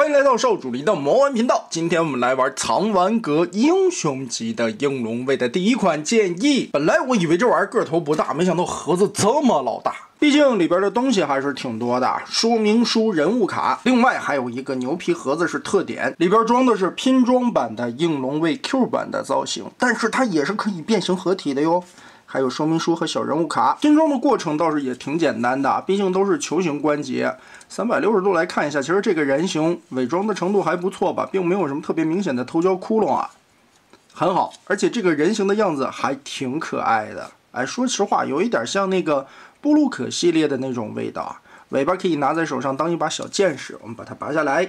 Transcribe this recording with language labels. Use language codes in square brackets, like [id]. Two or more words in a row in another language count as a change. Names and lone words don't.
[zh] 迎来到少主離的魔玩頻道。今天我們來玩藏玩閣英雄級的映龍衛的第一款劍翼。本來我以為這玩意兒個頭不大，沒想到盒子這麼老大。畢竟裡邊的東西還是挺多的，說明書、人物卡，另外還有一個牛皮盒子是特點，裡邊裝的是拼裝版的映龍衛 Q 版的造型，但是它也是可以变形合體的喲。还有说明書和小人物卡，拼装的过程倒是也挺简单的，毕竟都是球形关节。360度来看一下，其實這個人形偽裝的程度還不錯吧，並沒有什麼特別明顯的頭角窟窿啊，很好。而且這個人形的樣子還挺可愛的，哎，說實話，有一點像那個布魯克系列的那種味道啊。尾巴可以拿在手上當一把小劍使，我們把它拔下來。